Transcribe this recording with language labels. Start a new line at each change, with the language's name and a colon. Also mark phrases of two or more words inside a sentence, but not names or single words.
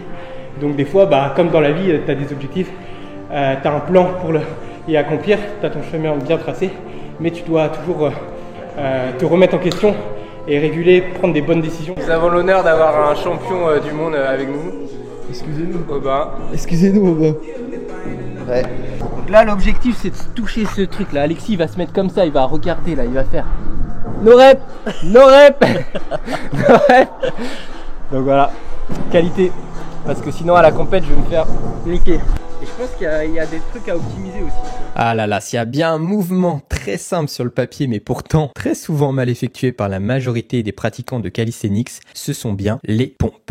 French: Donc des fois, comme dans la vie, tu as des objectifs, tu as un plan pour y accomplir, tu as ton chemin bien tracé, mais tu dois toujours te remettre en question et réguler, prendre des bonnes décisions. Nous avons l'honneur d'avoir un champion du monde avec nous. Excusez-nous. Aubin. Excusez-nous, Aubin. Ouais. Donc là, l'objectif, c'est de toucher ce truc-là. Alexis, il va se mettre comme ça, il va regarder, là, il va faire
English: no rep, no rep, no rep.
French: Donc voilà, Qualité. Parce que sinon à la compète je vais me faire niquer. Et je pense qu'il y a des trucs à optimiser aussi. Ah là là, s'il y a bien un mouvement très simple sur le papier, mais pourtant très souvent mal effectué par la majorité des pratiquants de calisthenics, ce sont bien les pompes.